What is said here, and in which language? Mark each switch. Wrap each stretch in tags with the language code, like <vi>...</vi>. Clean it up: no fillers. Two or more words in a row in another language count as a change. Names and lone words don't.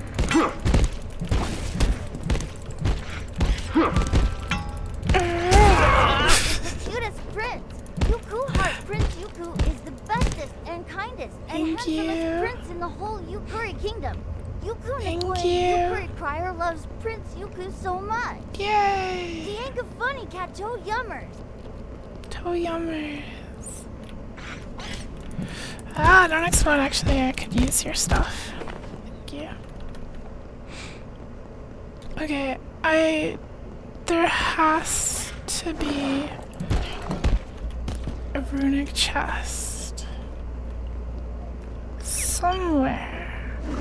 <en>Cutest prince! Yuku Heart Prince Yuku is the bestest and kindest and handsomest prince in the whole Yukuri kingdom. Yuku Yukuri Crier loves Prince Yuku so much. Yay! The ain't funny cat toe yummers. Toe yummers. Ah, don't explode. Actually, I could use your stuff. Thank you. Okay, there has to be a runic chest somewhere.</en>